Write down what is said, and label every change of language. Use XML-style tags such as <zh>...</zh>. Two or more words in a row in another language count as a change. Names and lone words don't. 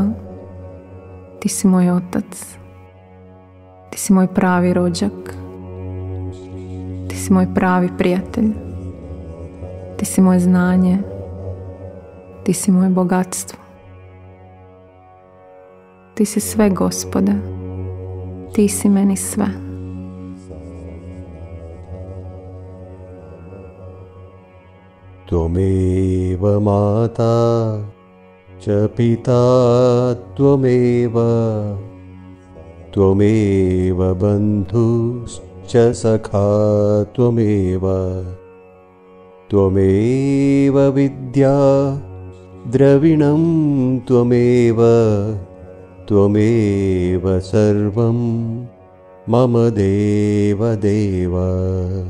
<hr>Ti si moj otac. Ti si moj pravi rođak. Ti si moj pravi prijatelj. Ti si moje znanje. Ti si moje bogatstvo. Ti si sve, Gospode. Ti si meni sve.</hr> <sa>त्वमेव माता च पिता त्वमेव, त्वमेव बन्धुः च सखा त्वमेव, त्वमेव विद्या द्रविणं त्वमेव, त्वमेव सर्वं मम देव देव.</sa>